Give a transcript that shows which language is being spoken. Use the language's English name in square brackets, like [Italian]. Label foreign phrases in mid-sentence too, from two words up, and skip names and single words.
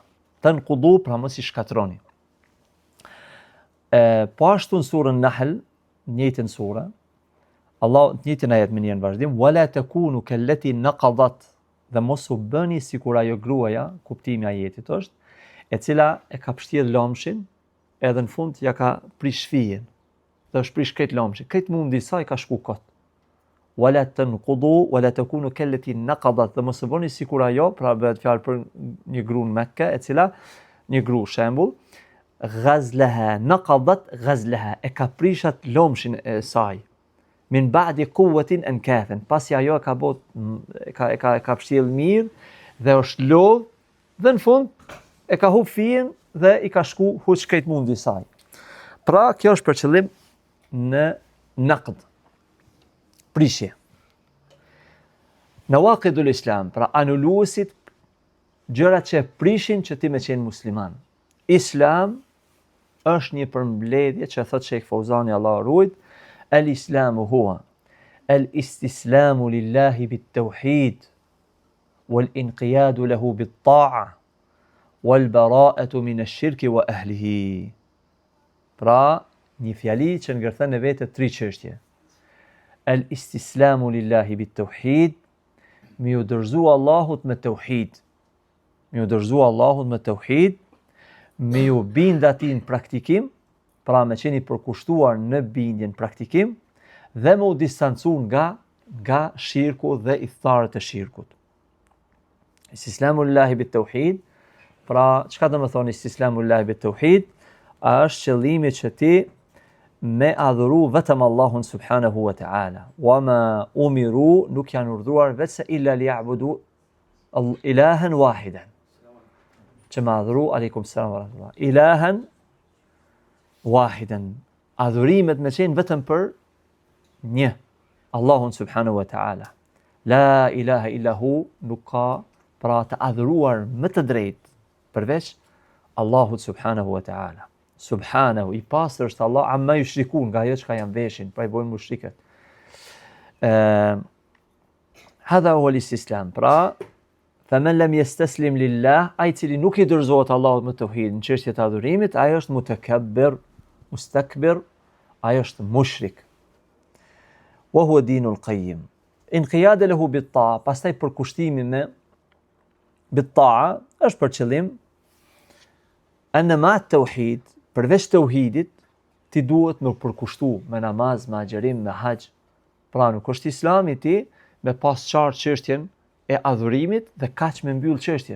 [Albanian] Tanqudu pra mos i shkatroni. Po ashtu në surën Nahl, njëjtën sure, Allah në njëjtën ajet më njën vazhdim, [Arabic] ولا تكونوا كالتي نقضت, [Albanian] dhe mos u bëni sikur ajo gruaja, kuptimi i ajetit është, e cila e ka pështjellë lomshin, edhe në fund ja ka prish fijin. Dhe është prish këtë lomshin. Këtë mundi sa i ka shku kot. [Arabic] ولا تنقضوا ولا تكونوا كالتي نقضت, [Albanian] dhe mos u bëni sikur ajo, pra bëhet fjalë për një gru në Mekke, e cila një gru shembull, [Arabic] غزلها نقضت غزلها, [Albanian] e ka prishat lomshin e saj. [Arabic] من بعد قوة أنكاثا, [Albanian] pasi ajo e ka bot ka pështjellë mirë dhe është lodh dhe në fund e ka hub fijin dhe i ka shku huç këtë mundi i saj. Pra kjo është për qëllim në naqd, prishje. [Arabic] نواقض الإسلام, [Albanian] pra anuluesit, gjërat që prishin që ti me qenë musliman. Islam është një përmbledhje që thot Sheikh Fauzani Allah ruajt, [Arabic] الإسلام هو الاستسلام لله بالتوحيد والانقياد له بالطاعة والبراءة من الشرك وأهله. [Albanian] Pra, një fjali që ngërthen në vete 3 çështje. [Arabic] الاستسلام لله بالتوحيد, [Albanian] me u dorëzu Allahut me tauhid. Me u dorëzu Allahut me tauhid, me u bind atij në praktikim, pra me qeni përkushtuar në bindjen praktikim, dhe me u distancu nga shirku dhe itharët e shirkut. [Arabic] استسلام لله بالتوحيد, [Albanian] pra çka do të thonë [Arabic] استسلام لله بالتوحيد, [Albanian] është qëllimi që ti me adhuru vetëm Allahun [Arabic] سبحانه وتعالى. وما أمروا, [Albanian] nuk janë urdhruar vetëm [Arabic] إلا ليعبدوا إلها واحدا. [Albanian] Që me adhuru, [Arabic] عليكم السلام ورحمة الله, إلها واحدا, [Albanian] adhurimet me qenë vetëm për një, Allahun [Arabic] سبحانه وتعالى. لا إله إلا هو, [Albanian] nuk ka pra të adhuruar më të drejt përveç Allahut [Arabic] سبحانه وتعالى. [Albanian] Subhanahu, i pastër është Allah, [Arabic] عما يشركون, [Albanian] nga ajo çka janë veshin, pra i bojnë mushriket. [Arabic] هذا هو الاستسلام, pra فمن لم يستسلم لله, [Albanian] ai cili nuk i dorëzohet Allahut me tauhid në çështjet e adhurimit, ai është [Arabic] متكبر مستكبر, [Albanian] ai është mushrik. [Arabic] وهو الدين القيم. انقياد له بالطاعة, [Albanian] pastaj përkushtimi me bit-ta'a është për qëllim [Arabic] أن ما التوحيد, [Albanian] përveç tauhidit, ti duhet me përkushtu me namaz, me agjerim, me hax. Pra nuk është Islami ti me pas qartë çështjen e adhurimit dhe kaq me mbyll çështjen.